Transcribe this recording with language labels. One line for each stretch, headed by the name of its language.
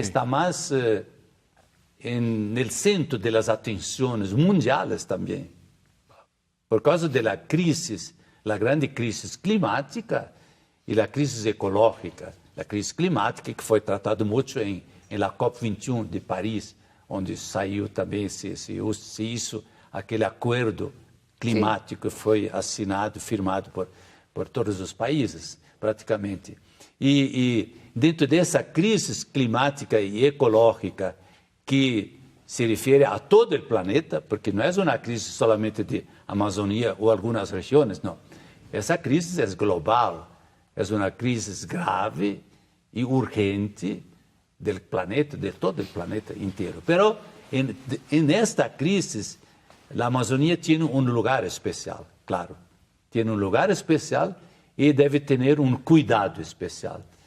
Spanish: Está más en el centro de las atenciones mundiales también, por causa de la crisis, la grande crisis climática y la crisis ecológica. La crisis climática
Portuguese: que foi tratado muito em la COP21 de Paris, onde saiu também se hizo aquele acordo climático que foi assinado, firmado por todos os países, praticamente. E dentro dessa crise climática e ecológica que se refere a todo o planeta, porque não é uma crise solamente de Amazônia ou algumas regiões, não. Essa crise é global.
Spanish: Es una crisis grave y urgente del planeta, de todo el planeta entero. Pero en esta crisis, la Amazonía tiene un lugar especial, claro. Tiene un lugar especial y debe tener un cuidado especial.